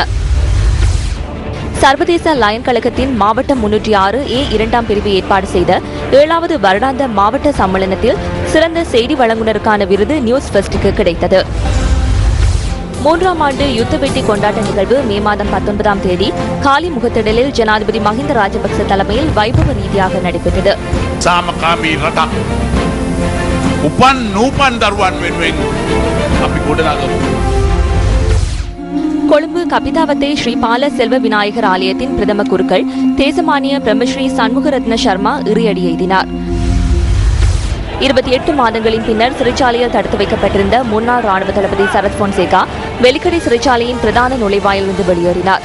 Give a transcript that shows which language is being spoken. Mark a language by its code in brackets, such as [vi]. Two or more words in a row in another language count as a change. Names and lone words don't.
[ta] சர்வதேச லயன் கழகத்தின் மாவட்டம் 306A2 பிரிவு ஏற்பாடு செய்த 7வது வருடாந்த மாவட்ட சம்மேளனத்தில் சிறந்த செய்தி வழங்குனருக்கான விருது நியூஸ் ஃபர்ஸ்டுக்கு கிடைத்தது. 3ஆம் ஆண்டு யுத்த வெட்டி கொண்டாட்ட நிகழ்வு மே மாதம் 19ஆம் தேதி காலி முகத்திடலில் ஜனாதிபதி மஹிந்த ராஜபக்ச தலைமையில் வைபவ ரீதியாக நடைபெற்றது. [si] උපන් නූපන් දරුවන් වෙනුවෙන් අපි ගොඩනගමු. [ta] கொழும்பு கபிதாவத்தை ஸ்ரீ பால செல்வ விநாயகர் ஆலயத்தின் பிரதம குருக்கள் தேசமானிய பிரம்மஸ்ரீ சண்முகரத்ன சர்மா இறுதி எய்தினார். 28 மாதங்களின் பின்னர் சிறைச்சாலையில் தடுத்து வைக்கப்பட்டிருந்த முன்னாள் ராணுவ தளபதி சரத் பொன்சேகா வெலிக்கடை சிறைச்சாலையின் பிரதான நுழைவாயிலிருந்து வெளியேறினார்.